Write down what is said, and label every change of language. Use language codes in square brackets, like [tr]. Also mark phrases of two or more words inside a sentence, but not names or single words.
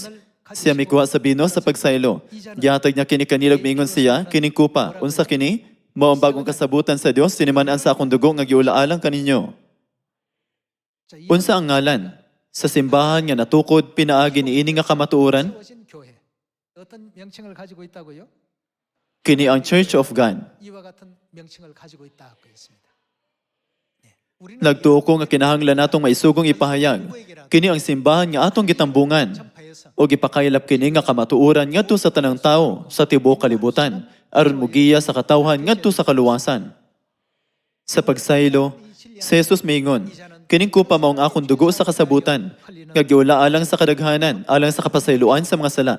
[ceb] Siya mikuha sa bino sa pagsaylo. Gihatag niya kini kanila ug miingon siya, kining kupa, unsa kini? Mao ang bagong kasabutan sa Dios, tiniman-an sa akong dugo nga giulaalang kaninyo. Unsa ang ngalan? Sa simbahan nga natukod, pinaagi ni ini nga kamatuoran, [ko] 어떤 명칭을 가지고 있다고요? [ceb] kini ang Church of God. [ko] 이와 같은 명칭을 가지고 있다고 했습니다. [ceb] Nagtuo ko nga kinahanglan natong maisugong ipahayag. Kini ang simbahan nga atong gitambungan. O gipakaylap kini nga kamatuoran ngadto sa tanang tao sa tibuok kalibutan aron mugiya sa katawhan ngadto sa kaluwasan. Sa pagsaylo, si Jesus miingon, kining kupa maong akong dugo sa kasabutan, nga giula alang sa kadaghanan, alang sa kapasayloan sa mga sala.